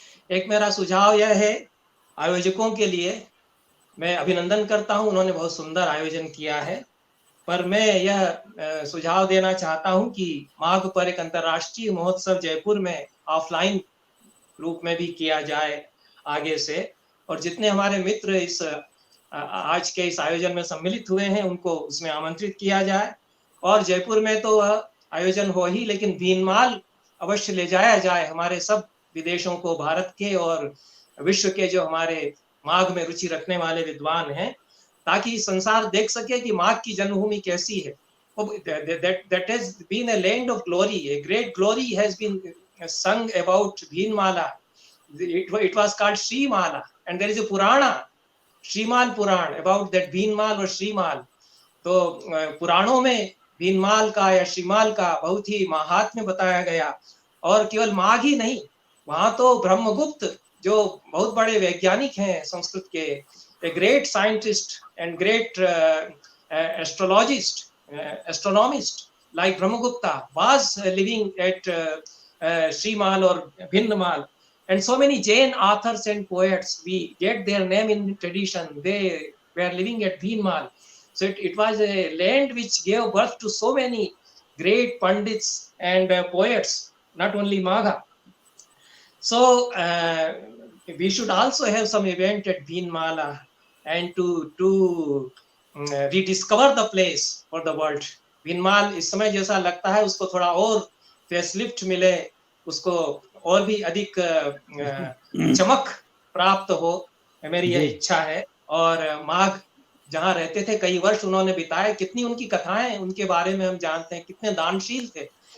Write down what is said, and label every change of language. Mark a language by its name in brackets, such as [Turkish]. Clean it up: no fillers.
[Hindi] एक मेरा सुझाव यह है आयोजकों के लिए, मैं अभिनंदन करता हूं, उन्होंने बहुत सुंदर आयोजन किया है, पर मैं यह सुझाव देना चाहता हूं कि माघ पर एक अंतर्राष्ट्रीय महोत्सव जयपुर में ऑफलाइन रूप में भी किया जाए आगे से, और जितने हमारे मित्र इस आज के इस आयोजन में सम्मिलित हुए हैं उनको उसमें आमंत्रित किया जाए। और जयपुर में तो आयोजन हो ही, लेकिन भीनमाल अवश्य ले जाया जाए हमारे सब विदेशों को, भारत के और विश्व के जो हमारे माघ में रुचि रखने वाले विद्वान हैं, ताकि संसार देख सके कि माघ की जन्मभूमि कैसी है। [English] That has been a land of glory, a great glory has been sung about Bhinmala. It was called Shrimala, and there is a Purana, Shrimal Puran, about that Bhinmal or Shrimal. [Hindi] तो पुराणों में भीनमाल का या श्रीमाल का बहुत ही महात्म्य बताया गया। और केवल माघ ही नहीं, वहां तो ब्रह्मगुप्त जो बहुत बड़े वैज्ञानिक हैं संस्कृत के, [English] A great scientist and great astrologist, astronomist like Brahmagupta was living at Srimal or Bhinmal, and so many Jain authors and poets, we get their name in tradition, they were living at Bhinmal. So it was a land which gave birth to so many great pandits and poets, not only Magha. So we should also have some event at Bhinmala and to rediscover the place for the world. [Hindi] Bhinmal इस समय जैसा लगता है उसको थोड़ा और facelift मिले, उसको और भी अधिक चमक प्राप्त हो, मेरी यह इच्छा है। और माघ जहाँ रहते थे, कई वर्ष उन्होंने बिताए, कितनी उनकी कथाएं उनके बारे में हम जानते हैं, कितने दानशील थे।